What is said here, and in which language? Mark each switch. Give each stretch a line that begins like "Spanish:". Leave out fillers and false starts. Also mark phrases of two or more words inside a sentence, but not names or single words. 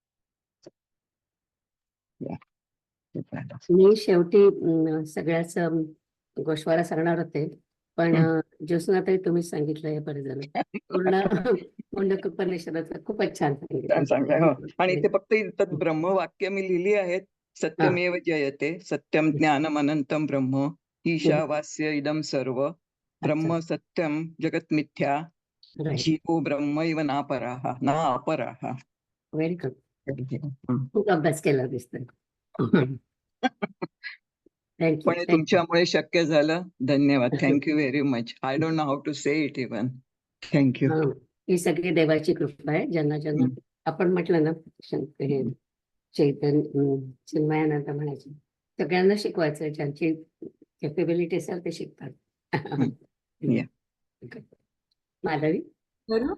Marathi: मी शेवटी सगळ्याच गोष्वारा सांगणार होते, पण ज्योत्स्नाताई तुम्ही सांगितलं हे बरं झालं. पूर्ण मुंडक उपनिषदाचं खूपच छान सांगितलं. हो. आणि ते फक्त इथं ब्रह्मवाक्य मी लिहिली आहेत.
Sanskrit: सत्यमेव जयते, सत्यम ज्ञानम अनंतम ब्रह्म, ईशावास्य इदम सर्व, ब्रह्म सत्यम जगत मिथ्या, जीवो ब्रह्मैव नापराः ना अपराः.
English: very good.
Marathi: खूप अभ्यास केला दिसतोय. थँक्यू पण हे तुमच्यामुळे शक्य झालं. धन्यवाद.
English: thank you very much. I don't know how to say it even.
Marathi: थँक्यू. ही सगळी देवाची कृपा आहे. ज्यांना ज्यांना आपण म्हटलं ना हे चैतन्य चिन्मयानंद म्हणायचे, सगळ्यांना शिकवायचं. ज्यांची कॅपेबिलिटी असेल ते शिकतात. Yeah. माधवी. करू?